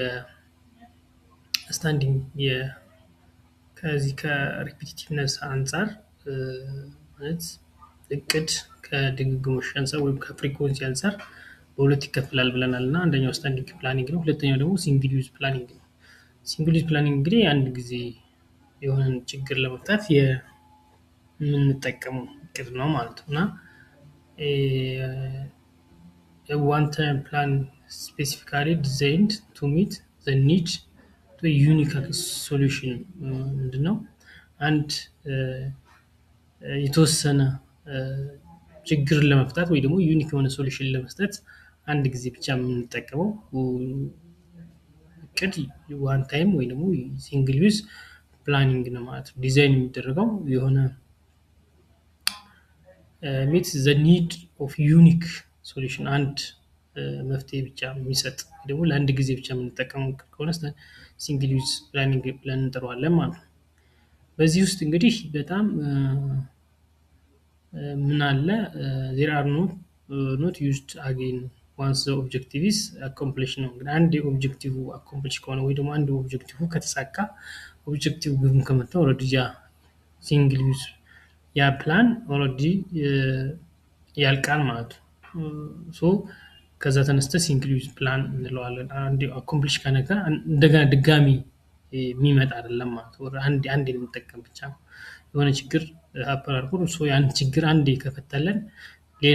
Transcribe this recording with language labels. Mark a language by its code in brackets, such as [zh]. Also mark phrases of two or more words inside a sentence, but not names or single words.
[am] የስታንዲንግ ከዚህ ከሪፒቲቲቭነስ አንጻር ማለት እቅድ ከድግግሞሽ አንጻር ወይም ከፍሪኮንሲ አንጻር በሁለት ይከፈላል ብለናል እና አንደኛው [en] standing planning [am] ነው፣ ሁለተኛው ደግሞ [en] single use planning [am] ነው። [en] single use planning [am] እንግዲህ አንድ ጊዜ የሆነን ችግር ለመፍታት የምንጠቀመው እቅድ ነው ማለት ነው እና [en] a one-time plan specifically designed to meet the need to a unique solution ምንድነው? [am] አንድ የተወሰነ ችግርን ለመፍታት ወይ ደግሞ ዩኒክ የሆነ ሶሉሽን ለመስጠት አንድ ጊዜ ብቻ የምንጠቀመው እቅድ [en] one time [am] ወይ ደግሞ [en] single use planning [am] ነው ማለት ነው። ዲዛይን የሚደረገው የሆነ [en] meets the need of unique solution [am] አንድ መፍትሄ ብቻ የሚሰጥ ደግሞ ለአንድ ጊዜ ብቻ የምንጠቀመው ከሆነ [en] single use planning [am] ብለን እንጠራዋለን ማለት ነው። በዚህ ውስጥ እንግዲህ በጣም ምን አለ [en] there are not used again once the objective is accomplished [am] ነው። እንግዲህ አንድ [en] objective accomplish [am] ከሆነ ወይ ደግሞ አንድ ኦብጀክቲቭ ከተሳካ ኦብጀክቲቭ ግቡን ከመታ ኦልሬዲ ያ [en] single use [am] ያ ፕላን ኦልሬዲ ያልቃል ማለት ነው። ሶ ከዛ ተነስተ [en] single use plan [am] እንለዋለን። አንድ አኮምፕሊሽ ከነገ እንደገና ድጋሚ የሚመጣ አይደለም ማለት ነው። አንድ የምንጠቀም ብቻ ነው። የሆነ ችግር ሀፐን አድርጎ ሶ ያን ችግር አንዴ ከፈተለን ሌላ